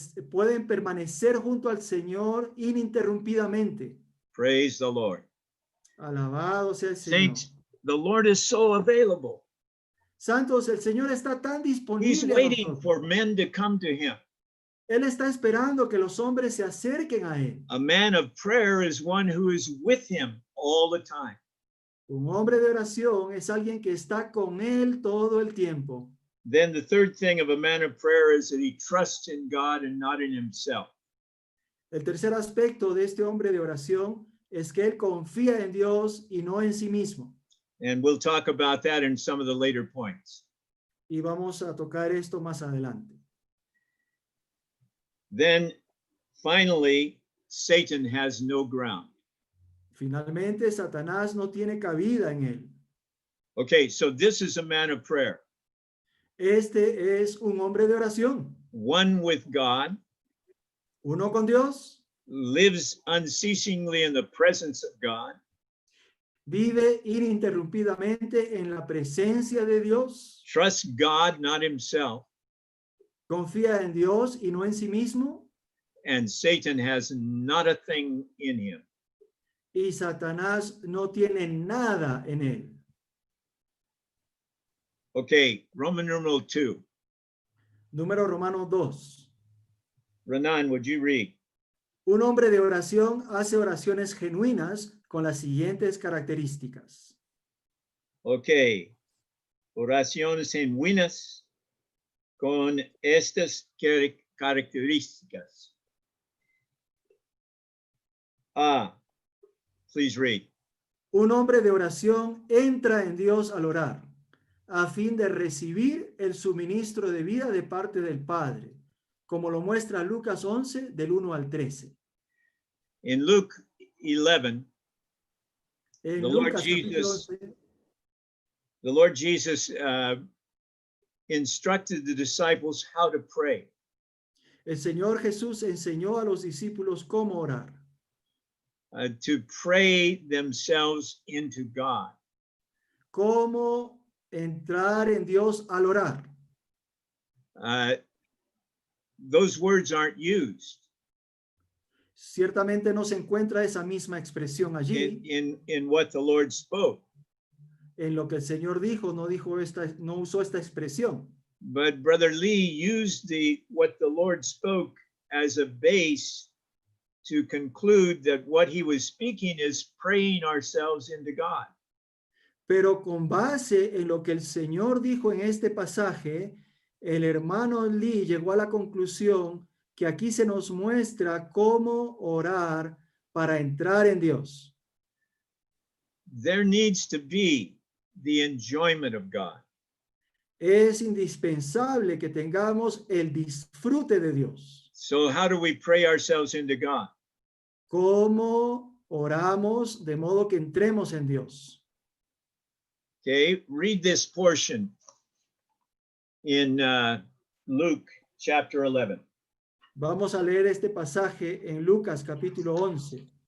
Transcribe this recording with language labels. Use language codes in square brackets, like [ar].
[es] Pueden permanecer junto al Señor ininterrumpidamente. [en] Praise the Lord. [es] Alabado sea el Señor. [en] Saints, the Lord is so available. [es] Santos, el Señor está tan [en] He's [es] disponible a [en] waiting [es] nosotros. [en] for men to come to him. [es] Él está esperando que los hombres se acerquen a Él. [en] A man of prayer is one who is with him all the time. [es] Un hombre de oración es alguien que está con Él todo el tiempo. [en] Then the third thing of a man of prayer is that he trusts in God and not in himself. [es] El tercer aspecto de este hombre de oración es que él confía en Dios y no en sí mismo. [en] And we'll talk about that in some of the later points. [es] Y vamos a tocar esto más adelante. [en] Then finally, Satan has no ground. [es] Finalmente, Satanás no tiene cabida en él. [en] Okay, so this is a man of prayer, [es] Este es un hombre de oración, [en] one with God, [es] uno con Dios, [en] lives unceasingly in the presence of God, [es] vive ininterrumpidamente en la presencia de Dios, [en] trusts God, not himself, [es] confía en Dios y no en sí mismo, [en] and Satan has not a thing in him. [es] y Satanás no tiene nada en él. [en] Okay, Roman numeral 2. [es] Número Romano 2. [en] Renan, would you read? [es] Un hombre de oración hace oraciones genuinas con las siguientes características. Okay, oraciones genuinas con estas características. [en] Please read. [es] Un hombre de oración entra en Dios al orar, a fin de recibir el suministro de vida de parte del Padre, como lo muestra Lucas 11, del 1 al 13. [en] In Luke 11, [es] En [en] The Lord [es] Lucas capítulo [en] Jesus [es] 11, [en] the Lord Jesus instructed the disciples how to pray. [es] el Señor Jesús enseñó a los discípulos cómo orar, [en] To pray themselves into God. [es] cómo entrar en Dios al orar. [en] Those words aren't used [es] Ciertamente no se encuentra esa misma expresión allí. [en] in what the Lord spoke. [es] En lo que el Señor dijo, no usó esta expresión. [en] But Brother Lee used what the Lord spoke as a base to conclude that what he was speaking is praying ourselves into God. [es] Pero con base en lo que el Señor dijo en este pasaje, el hermano Lee llegó a la conclusión que aquí se nos muestra cómo orar para entrar en Dios. [en] There needs to be the enjoyment of God. [es] Es indispensable que tengamos el disfrute de Dios. [en] So how do we pray ourselves into God? [es] ¿Cómo oramos de modo que entremos en Dios? [en] Okay, read this portion in Luke chapter 11. [es] Vamos a leer este pasaje en Lucas capítulo 11.